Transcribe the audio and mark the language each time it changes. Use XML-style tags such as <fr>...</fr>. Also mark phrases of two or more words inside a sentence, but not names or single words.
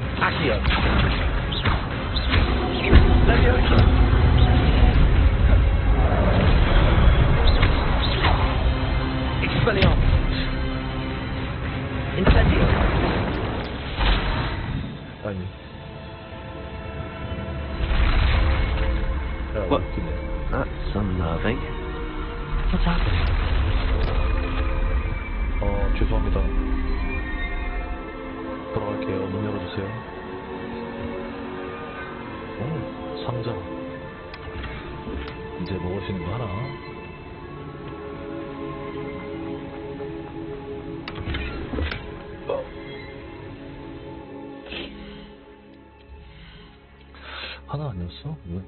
<ko>Accio. Leviosa. Expelliarmus. Incendio. 아니. 야, What? 웃기네.</ko> <en>That's unnerving. What's happening?</en> <ko>죄송합니다. 들어갈게요. 문 열어주세요. 오, 상자. 이제 먹을 수 있는 거 하나. 하나 아니었어? 왜?</ko>